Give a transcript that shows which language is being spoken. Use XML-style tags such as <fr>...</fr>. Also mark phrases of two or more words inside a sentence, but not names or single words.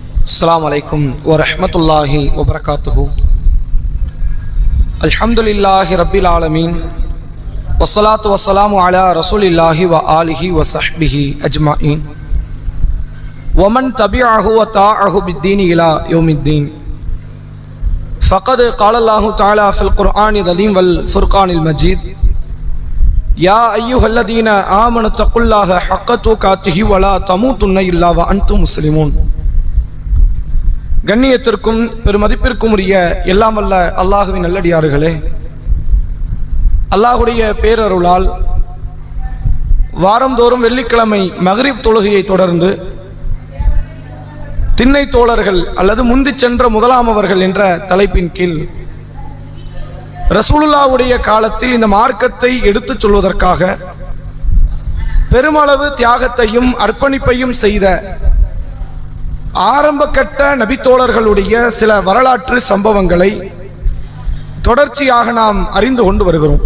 <ar>السلام عليكم ورحمة الله وبركاته. الحمد لله رب العالمين والصلاة والسلام على رسول الله وعلى آله وصحبه أجمعين ومن تبعه وطاعه بالدين إلى يوم الدين. ஃபகத் قال الله تعالى في القرآن العظيم والفرقان المجيد يا أيها الذين آمنوا اتقوا الله حق تقاته ولا تموتن إلا وأنتم مسلمون.</ar> <ta>கண்ணியத்திற்கும் பெருமதிப்பிற்கும் உரிய எல்லாம் வல்ல அல்லாஹுவின் நல்லடியார்களே, அல்லாஹுடைய பேரருளால் வாரந்தோறும் வெள்ளிக்கிழமை மக்ரிப் தொழுகையை தொடர்ந்து திண்ணை தோழர்கள் அல்லது முந்தி சென்ற முதலாமவர்கள் என்ற தலைப்பின் கீழ் ரசூலுல்லாஹ்வுடைய காலத்தில் இந்த மார்க்கத்தை எடுத்துச் சொல்வதற்காக பெருமளவு தியாகத்தையும் அர்ப்பணிப்பையும் செய்த ஆரம்ப கட்ட நபித்தோழர்களுடைய சில வரலாற்று சம்பவங்களை தொடர்ச்சியாக நாம் அறிந்து கொண்டு வருகிறோம்.</ta>